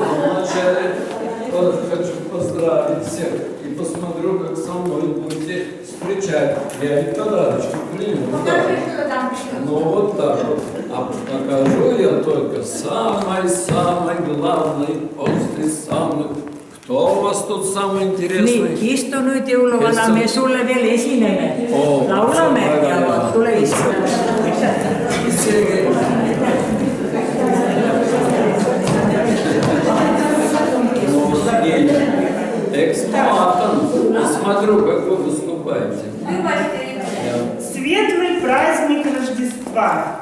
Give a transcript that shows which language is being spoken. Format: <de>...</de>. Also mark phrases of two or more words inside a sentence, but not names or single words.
<ru>Вначале хочу поздравить всех и посмотрю, как со мной будете встречать. Я и подарочки принес. Ну вот так вот. А покажу я только самый главный после самых. Кто у вас тут самый интересный?</ru> <et>Nii, istu nüüd jõuluvana, me sulle veel esineme. Laulame ja tule istu.</et> <ru>Экспонатом. Смотрю, как вы выступаете. Светлый праздник Рождества.</ru>